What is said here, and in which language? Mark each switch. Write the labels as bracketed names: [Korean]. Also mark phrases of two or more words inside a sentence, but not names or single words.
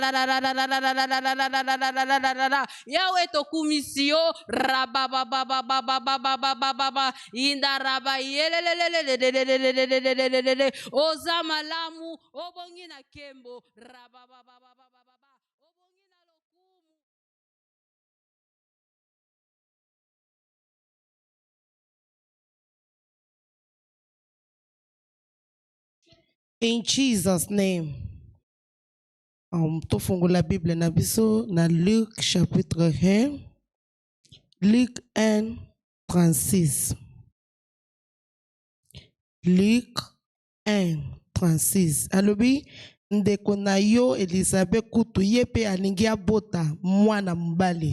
[Lingala] yawe tokumisio rababa indara Ozama lamu obongi na kembo obongi na lokumu. [English] In Jesus' name. [Lingala] Tofungu la Bible na biso na Luc chapitre 1. Luc 1, 36. Luc 1, 36. Alobi, ndeko na yo Elizabeth kutu yepe alingi abota mwana mobali.